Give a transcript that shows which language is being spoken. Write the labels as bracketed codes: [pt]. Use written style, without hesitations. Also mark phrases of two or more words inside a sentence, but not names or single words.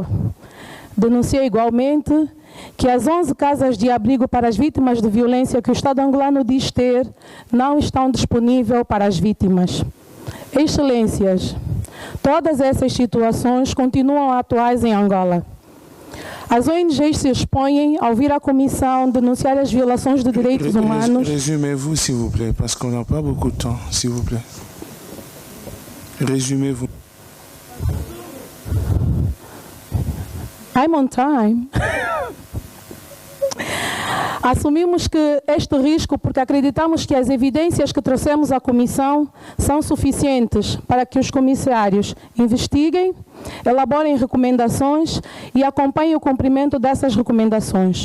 [pt] Denunciei igualmente que as 11 casas de abrigo para as vítimas de violência que o Estado angolano diz ter não estão disponíveis para as vítimas. Excelências, todas essas situações continuam atuais em Angola. As ONGs se expõem a ouvir a Comissão denunciar as violações de direitos humanos. [fr] Résumez-vous, s'il vous plaît, parce qu'on n'a pas beaucoup de temps, s'il vous plaît. Résumez-vous. [en] I'm on time. [pt] Assumimos que este risco, porque acreditamos que as evidências que trouxemos à Comissão são suficientes para que os comissários investiguem, elaborem recomendações e acompanhem o cumprimento dessas recomendações.